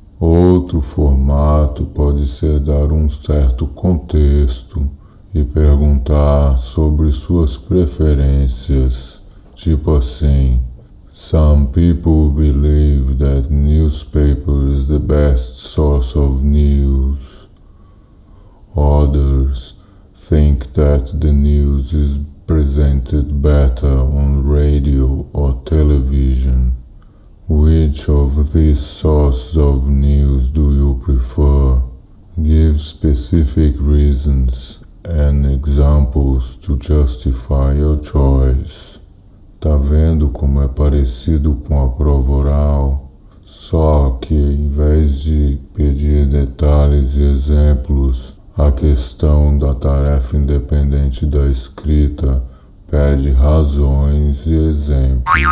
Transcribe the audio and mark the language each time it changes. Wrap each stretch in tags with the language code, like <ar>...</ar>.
<pt>Outro formato pode ser dar um certo contexto e perguntar sobre suas preferências, tipo assim:</pt> <en>Some people believe that newspaper is the best source of news. Others think that the news is presented better on radio or television. Which of these sources of news do you prefer? Give specific reasons and examples to justify your choice.</en> <pt>Tá vendo como é parecido com a prova oral? Só que, em vez de pedir detalhes e exemplos, a questão da tarefa independente da escrita pede razões e exemplos.</pt>